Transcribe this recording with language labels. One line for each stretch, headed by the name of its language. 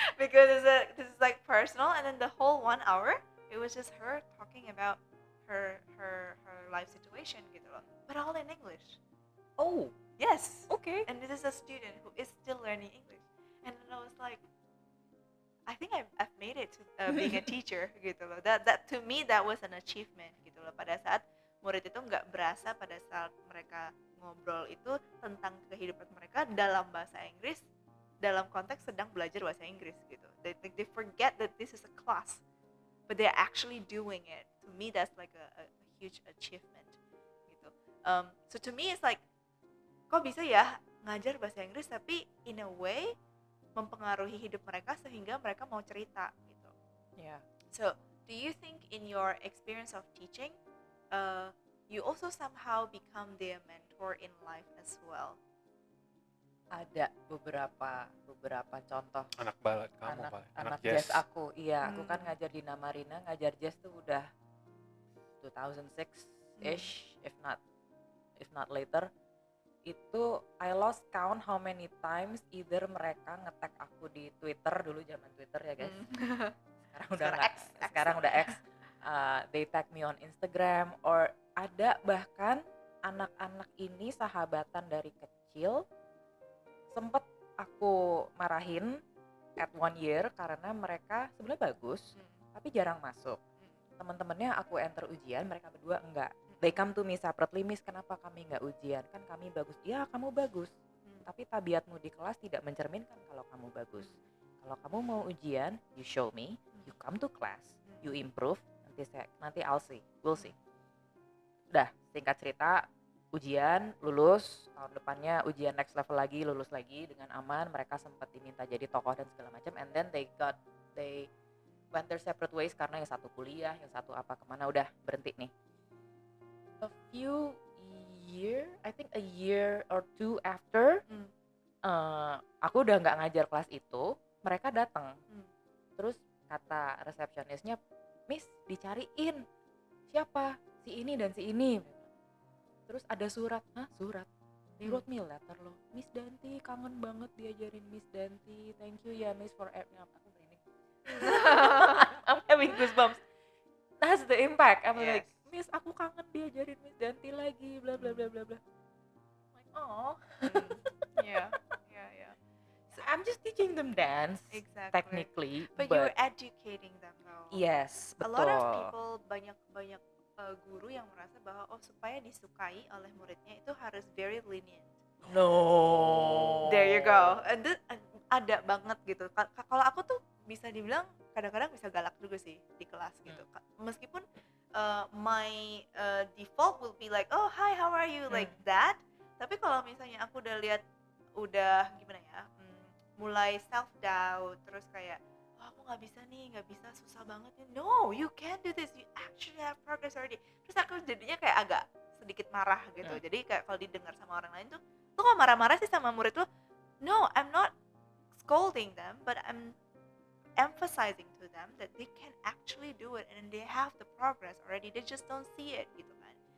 English: Because this is like personal, and then the whole 1 hour it was just her talking about her life situation gitu loh, but all in English. Oh, Yes. okay. And this is a student who is still learning English, and then I was like, I think I've made it to being a teacher gitu loh. That to me that was an achievement gitu loh.
Indonesian: Pada saat murid itu nggak berasa pada saat mereka ngobrol itu tentang kehidupan mereka dalam bahasa Inggris, dalam konteks sedang belajar bahasa Inggris gitu.
English: They forget that this is a class, but they're actually doing it. To me that's like a huge achievement gitu. So to me it's like,
Indonesian: kok bisa ya ngajar bahasa Inggris tapi
English: in a way
Indonesian: mempengaruhi hidup mereka sehingga mereka mau cerita gitu.
English: Yeah. So, do you think in your experience of teaching, you also somehow become their mentor in life as well?
Indonesian: Ada beberapa contoh Anak balat kamu, Pak. anak jazz aku. Iya, aku kan ngajar di Namarina, ngajar jazz tuh udah 2006-ish,
English: if not later.
Indonesian: itu
English: I lost count how many times either
Indonesian: mereka nge-tag aku di Twitter, dulu zaman Twitter ya guys. Sekarang udah Sekarang nggak, X sekarang udah namanya. X.
English: They tag me on Instagram, or
Indonesian: ada bahkan anak-anak ini sahabatan dari kecil sempet aku marahin at 1 year karena mereka sebenarnya bagus tapi jarang masuk. Teman-temannya aku enter ujian, mereka berdua enggak.
English: They come to me separately,
Indonesian: Miss, kenapa kami enggak ujian? Kan kami bagus. Ya, kamu bagus. Tapi tabiatmu di kelas tidak mencerminkan kalau kamu bagus. Kalau kamu mau ujian,
English: you show me, you come to class, you improve, nanti I'll see, we'll see.
Indonesian: Udah, singkat cerita, ujian, lulus, tahun depannya ujian next level lagi, lulus lagi dengan aman. Mereka sempat diminta jadi tokoh dan segala macam,
English: and then they went their separate ways
Indonesian: karena yang satu kuliah, yang satu apa kemana, udah berhenti nih.
English: A few I think a year or two after,
Indonesian: aku udah nggak ngajar kelas itu, mereka datang. Terus kata resepsionisnya, Miss, dicariin siapa si ini dan si ini. Terus ada surat, surat.
English: They wrote me a letter loh, Miss Danti,
Indonesian: kangen banget diajarin
English: Miss Danti, thank you ya Miss for everything.
Indonesian: Aku merinding.
English: I'm having goosebumps. That's the impact. I'm like, Miss,
Indonesian: aku kangen diajarin Miss Danti lagi,
English: bla bla bla bla bla. Like, oh. Yeah. So I'm just teaching them dance, Exactly. technically, But you're educating them though. yes, A
Indonesian: betul. lot of people, banyak guru yang merasa bahwa supaya disukai oleh muridnya itu harus very lenient.
English: No. There you go. And
Indonesian: ada banget gitu. Kalau aku tuh bisa dibilang kadang-kadang bisa galak juga sih di kelas gitu.
English: Meskipun my default will be like, oh hi, how are you, like that.
Indonesian: Tapi kalau misalnya aku udah lihat udah gimana ya, mulai self doubt, terus kayak aku nggak bisa, susah banget nih.
English: No, you can do this, you actually have progress already.
Indonesian: Terus aku jadinya kayak agak sedikit marah gitu. Jadi kayak kalau didengar sama orang lain tuh kok marah-marah sih sama murid lo?
English: No, I'm not scolding them, but I'm emphasizing to them that they can actually do it and they have the progress already, they just don't see it gitu kan.